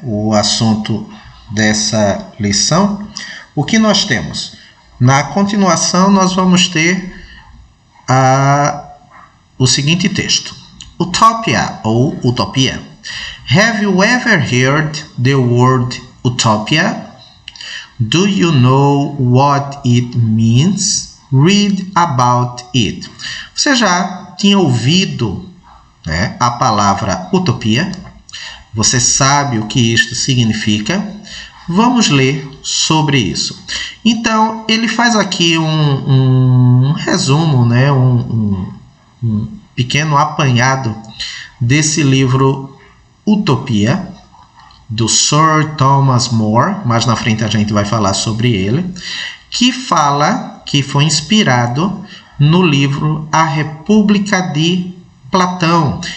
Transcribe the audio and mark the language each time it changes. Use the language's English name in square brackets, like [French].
[Portuguese] O assunto dessa lição, o que nós temos? Na continuação, nós vamos ter o seguinte texto. Utopia ou utopia. [English] Have you ever heard the word utopia? Do you know what it means? Read about it. [Portuguese] Você já tinha ouvido, né, a palavra utopia? Você sabe o que isto significa? Vamos ler sobre isso. Então, ele faz aqui um resumo, né, um pequeno apanhado desse livro Utopia, do Sir Thomas More, mais na frente a gente vai falar sobre ele, que fala que foi inspirado no livro A República de Platão.